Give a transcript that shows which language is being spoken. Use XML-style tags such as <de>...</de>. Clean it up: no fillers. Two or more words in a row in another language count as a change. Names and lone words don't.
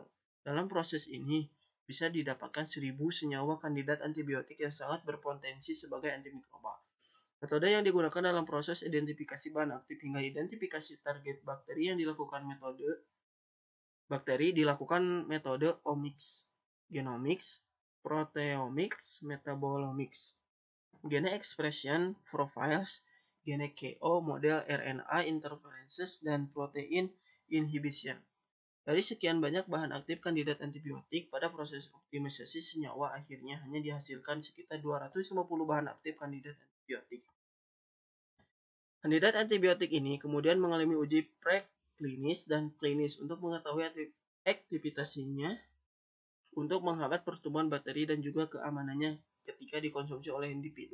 <id>Dalam proses ini bisa didapatkan 1.000 senyawa kandidat antibiotik yang sangat berpotensi sebagai antimikroba. Metode yang digunakan dalam proses identifikasi bahan aktif hingga identifikasi target bakteri dilakukan metode</id> <en>omics, genomics, proteomics, metabolomics, gene expression profiles, gene KO, model RNA interferences, dan protein inhibition.</en> <id>Dari sekian banyak bahan aktif kandidat antibiotik, pada proses optimalisasi senyawa akhirnya hanya dihasilkan sekitar 250 bahan aktif kandidat antibiotik. Kandidat antibiotik ini kemudian mengalami uji preklinis dan klinis untuk mengetahui aktivitasnya untuk menghambat pertumbuhan bakteri dan juga keamanannya ketika dikonsumsi oleh individu.</id>